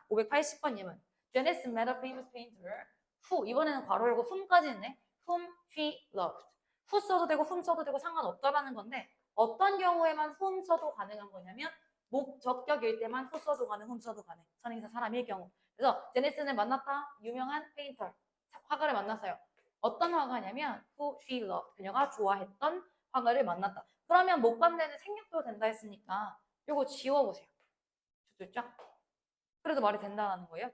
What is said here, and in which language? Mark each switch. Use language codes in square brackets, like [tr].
[ko] 580번 예문 [en] Janice met a famous painter who [ko] 이번에는 괄호 열고 whom까지 있네. [en] whom she loved. [ko] who 써도 되고 whom 써도 되고 상관없다라는 건데 어떤 경우에만 whom 써도 가능한 거냐면 목적격일 때만 who 써도 가능, whom 써도 가능. 선행사 사람일 경우. 그래서 제네스는 만났다. 유명한 페인터. 화가를 만났어요. 어떤 화가냐면 who she loved. 그녀가 좋아했던 화가를 만났다. 그러면 목관대는 생략도 된다 했으니까 이거 지워보세요. 쫙. 그래도 말이 된다는 거예요.